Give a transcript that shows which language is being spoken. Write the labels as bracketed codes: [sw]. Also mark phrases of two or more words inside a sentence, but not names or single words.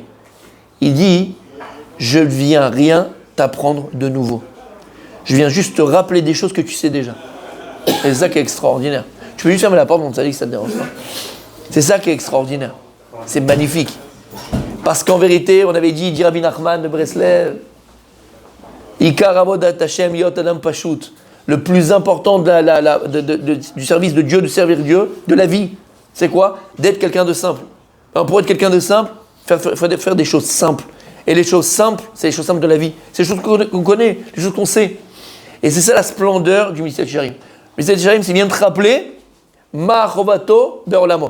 [fr] Il dit, je ne viens rien t'apprendre de nouveau. Je viens juste te rappeler des choses que tu sais déjà. Et c'est ça qui est extraordinaire. Tu peux juste fermer la porte, on t'a dit que ça te dérange pas. C'est ça qui est extraordinaire. C'est magnifique. Parce qu'en vérité, on avait dit Rabbi Nachman de Breslev, [he] עיקר עבודת השם להיות אדם פשוט. [fr] Le plus important du service de Dieu, de servir Dieu, de la vie, c'est quoi ? D'être quelqu'un de simple. Alors pour être quelqu'un de simple, il faut faire des choses simples. Et les choses simples, c'est les choses simples de la vie. C'est les choses qu'on connaît, les choses qu'on sait. Et c'est ça la splendeur du [he] מסילת ישרים. [fr] Le [he] מסילת ישרים, [fr] c'est bien de rappeler [he] מה חובתו בעולמו.